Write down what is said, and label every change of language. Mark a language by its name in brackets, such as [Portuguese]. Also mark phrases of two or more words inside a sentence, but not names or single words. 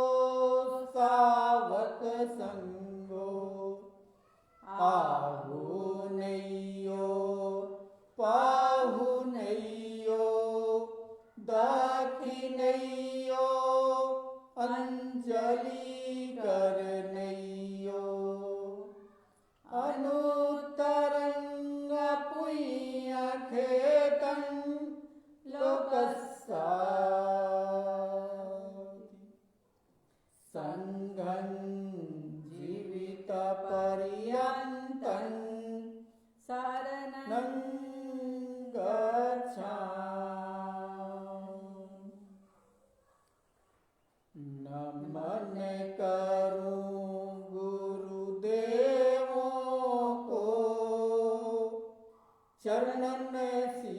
[Pali] सावक संघो आहुनैयो पाहुनैयो दक्षिणैयो अंजलि करनैयो अनुत्तरं पुण्यखेतं लोकस्याति। संघं जीवितपर्यन्तं शरणं गच्छामि। [Hindi] नमन करूं गुरुदेवों को चरणन